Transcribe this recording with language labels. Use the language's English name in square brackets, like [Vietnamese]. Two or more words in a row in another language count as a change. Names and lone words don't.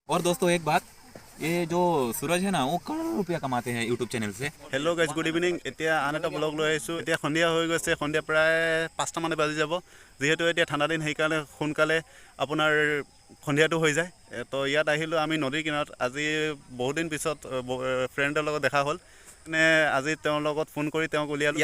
[Hindi] और दोस्तों एक बात, ये जो सूरज है ना वो करोड़ों रुपया कमाते हैं [English] YouTube channel [Hindi] से। [English] hello guys, good evening. [Assamese] এতিয়া আন এটা ব্লগ লৈ আহিছোঁ। এতিয়া সন্ধিয়া হৈ গৈছে, সন্ধিয়া প্ৰায় 5টা মানে বাজি যাব। যিহেতু এতিয়া ঠাণ্ডা দিন, সেইকাৰণে সোনকালে আপোনাৰ সন্ধিয়াটো হৈ যায়। তো ইয়াত আহিলোঁ আমি নদীৰ কিনাৰত। আজি বহুত দিন পিছত ফ্ৰেণ্ডৰ লগত দেখা হ'ল, মানে আজি তেওঁৰ লগত ফোন কৰি তেওঁক উলিয়ালোঁ।